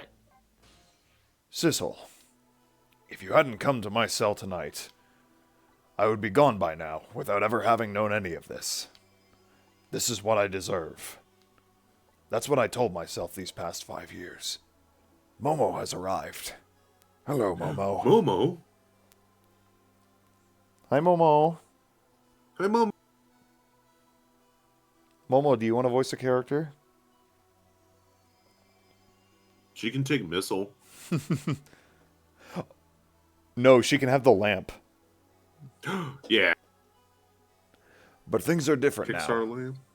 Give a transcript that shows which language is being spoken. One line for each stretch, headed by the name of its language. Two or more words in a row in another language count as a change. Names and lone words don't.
English: Sissel, if you hadn't come to my cell tonight, I would be gone by now without ever having known any of this. This is what I deserve. That's what I told myself these past 5 years. Momo has arrived. Hello, Momo. Momo? Hi, Momo. Hi, Momo. Momo, do you want to voice a character? She can take missile. No, she can have the lamp. Yeah. But things are different now. Pixar lamp.